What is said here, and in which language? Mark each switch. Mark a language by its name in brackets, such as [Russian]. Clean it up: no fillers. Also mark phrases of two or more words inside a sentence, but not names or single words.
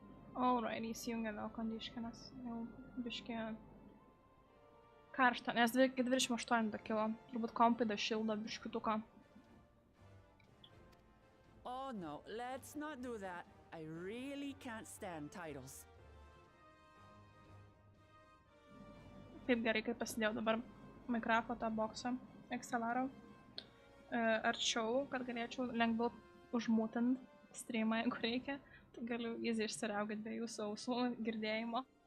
[English] Alright, [Lithuanian] įsijungia vėl kondiškinas. Jau biškį karšta, nes 28 kilo. Turbūt kompai da šildo biškituką. [English] Oh no, let's not do that. I really can't stand titles. [Lithuanian] Taip gerai, kai pasidėjau dabar mikrofą tą boksą XLR arčiau, kad galėčiau lengviau užmūtint streamą, jeigu reikia. Tai galiu easy išsiriaugti be jūsų ausų girdėjimo.